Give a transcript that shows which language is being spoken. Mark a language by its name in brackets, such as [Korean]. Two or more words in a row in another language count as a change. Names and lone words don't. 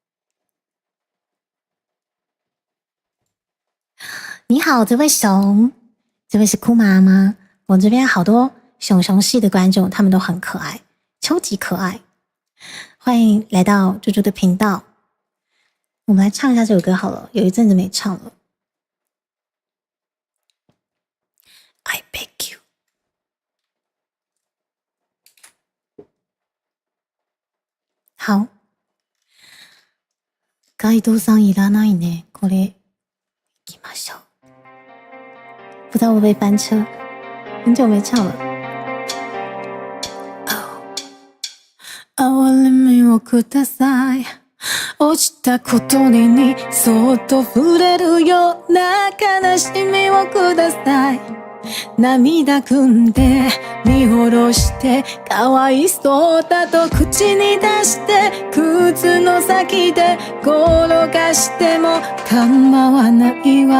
[Chinese] 你好，这位熊，这位是酷妈吗？我这边好多熊熊系的观众，他们都很可爱，超级可爱。欢迎来到猪猪的频道。我们来唱一下这首歌好了，有一阵子没唱了。 [English] I beg you。 [Chinese] 好。 [Japanese] ガイドさんいらないね。これ、行きましょう。 [Chinese] 不知道会不会翻车，很久没唱了。 [Japanese] 哀れみをください。落ちたことにそっと触れるような悲しみをください。涙ぐんで見下ろしてかわいそうだと口に出して靴の先で転がしても構わないわ。